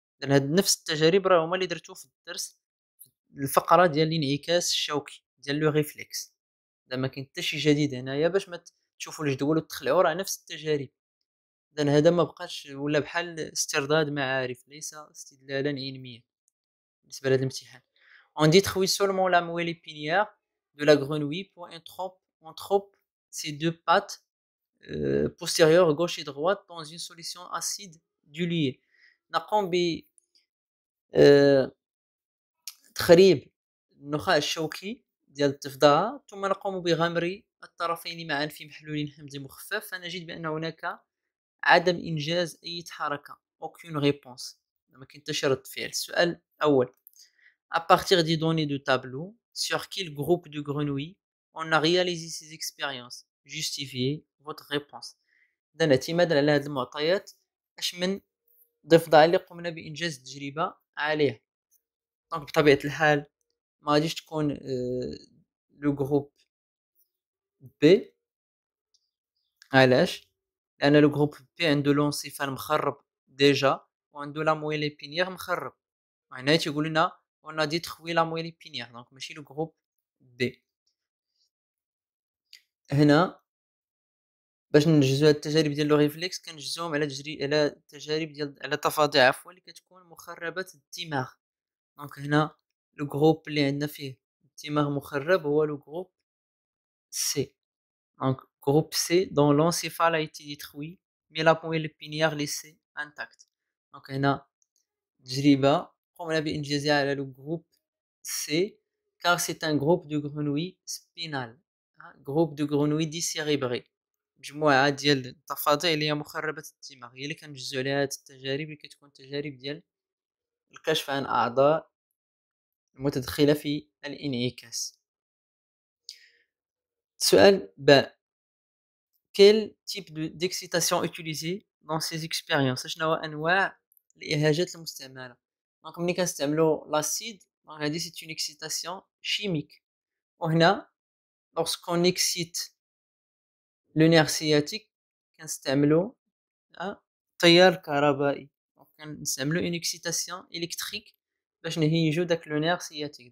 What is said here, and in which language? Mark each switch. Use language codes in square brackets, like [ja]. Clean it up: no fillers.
[ar] إذن هاد نفس التجارب راه هما اللي درتو في الدرس الفقرة ديال الانعكاس الشوكي ديال لو ريفلكس. إذا ما كاين حتى شي جديد هنايا باش ما تشوفوا الجدول وتخلعوا، راه نفس التجارب. إذن هذا ما بقاش ولا بحال استرداد معارف ليس استدلالا علميا بالنسبة لهذا الامتحان. [fr] On détruit seulement la moelle épinière de la grenouille pour on trope ces deux pattes postérieure gauche et droite dans une solution acide diluée. [ar] نقوم بتخريب النخاع الشوكي ديال الضفدعة، ثم نقوم بغمر الطرفين معا في محلول حمضي مخفف، فنجد بأن هناك عدم إنجاز أي حركة [fr] aucune réponse، [ar] ما كاين حتى شي رد فعل. السؤال الأول: [fr] à partir des données de tableau, sur quel groupe de grenouilles on a réalisé ces expériences? Justifiez votre réponse. [ar] إذن اعتمادا على هذه المعطيات اش من ضفدع اللي قمنا بإنجاز التجربة عليه. دونك بطبيعة الحال ما غاديش تكون لو جروب بي. علاش؟ لأن لو جروب بي عنده لونسيفال مخرب ديجا وعنده لا مويل ايبينيير مخرب، وهنا تيقول لنا [fr] on a détruit la moelle épinière، [ar] دونك ماشي لو جروب بي. هنا باش ننجزو هاد التجارب ديال لو ريفليكس كنجزوهم على على تجارب ديال على تفاضع عفوا اللي كتكون مخربة الدماغ. دونك هنا لو جروب اللي عندنا فيه الدماغ مخرب هو لو جروب سي. [fr] Donc groupe C dont l'encéphale a été détruit mais la moelle épinière laissée intacte. Donc [ar] هنا تجربة قمنا بإنجازها على [fr] لو جروب C car c'est un groupe de grenouilles spinales. groupe de grenouilles décérébrées. [ar] مجموعة ديال الضفادع اللي هي مخربة الدماغ هي اللي كنجزو عليها هاد التجارب اللي كتكون تجارب ديال الكشف عن أعضاء المتدخلة في الانعكاس. سؤال باء: [fr] quel type d'excitation utilisé dans ces expériences؟ [ar] شنو هو أنواع الإهاجات المستعملة؟ [fr] دونك ملي كنستعملو لاسيد دونك هادي سي اون اكسيتاسيون شيميك، وهنا lorsqu'on excite le nerf sciatique [ar] كنستعملو تيار كهربائي، [fr] دونك كنستعملو اون اكسيتاسيون إلكتريك [ar] باش نهيجو داك [fr] لو نير سياتيك.